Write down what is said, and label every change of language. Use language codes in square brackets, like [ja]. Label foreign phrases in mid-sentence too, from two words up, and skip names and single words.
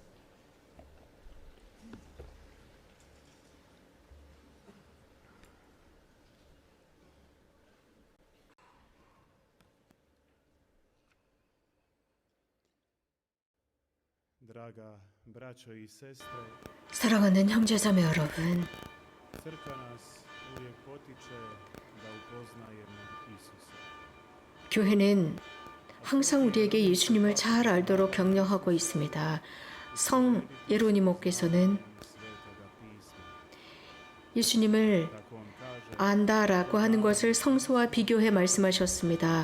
[hr] Draga braćo i sestre, [ko] 사랑하는 형제자매 여러분, [hr] crkva nas uvijek potiče da upoznajemo Isusa. [ko] 교회는 항상 우리에게 예수님을 잘 알도록 격려하고 있습니다. 성 예로니모께서는 예수님을 안다라고 하는 것을 성서와 비교해 말씀하셨습니다.